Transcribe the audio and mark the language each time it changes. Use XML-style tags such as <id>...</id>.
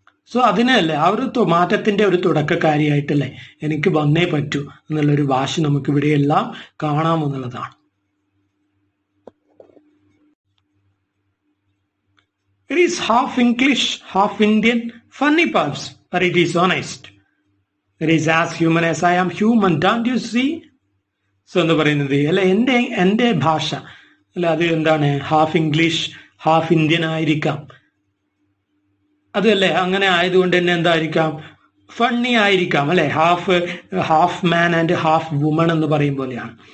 <ml>So അതിനല്ലേ ആ ഒരു മാറ്റത്തിന്റെ ഒരു തുടക്കക്കാരിയായിട്ടല്ലേ എനിക്ക് വന്നേ പറ്റൂ എന്നുള്ളൊരു വാശി നമുക്ക് ഇവിടെയെല്ലാം കാണാമെന്നുള്ളതാണ്.</ml> <en>It is half English, half Indian, funny perhaps, but it is honest. It is as human as I am human, don't you see?</en> <ml>So എന്ന് പറയുന്നത് അല്ലെ എൻ്റെ ഭാഷ അല്ലെ അത് എന്താണ്</ml> <en>half English half Indian</en> <ml>ആയിരിക്കാം. അതല്ലേ അങ്ങനെ ആയതുകൊണ്ട് തന്നെ എന്തായിരിക്കാം ഫണ്ണി ആയിരിക്കാം അല്ലെ,</ml> <en>half man and half woman</en> <ml>എന്ന് പറയും പോലെയാണ്.</ml>